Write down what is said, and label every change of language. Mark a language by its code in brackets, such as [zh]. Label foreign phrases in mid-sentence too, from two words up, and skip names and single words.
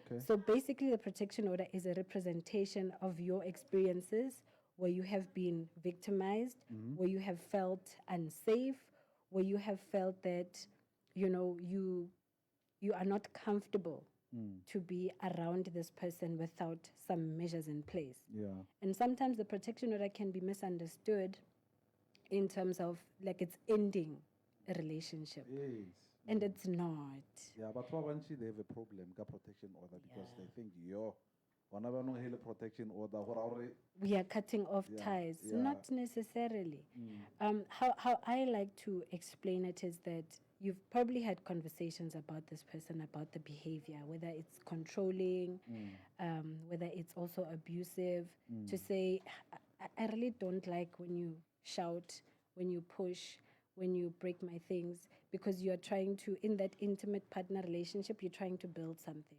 [en] So basically, the protection order is a representation of your experiences where you have been victimized, where you have felt unsafe, where you have felt that, you are not comfortable to be around this person without some measures in place. And sometimes the protection order can be misunderstood in terms of like it's ending a relationship. And it's not. But they have a problem with protection order because they think, [nso] Hona bjaanong he le [en] protection order [nso] gore a gore [en] we are cutting off Yeah, ties. yeah. Not necessarily. How I like to explain it is that you've probably had conversations about this person, about the behavior, whether it's controlling, whether it's also abusive, to say, I really don't like when you shout, when you push, when you break my things, because you're trying to, in that intimate partner relationship, you're trying to build something.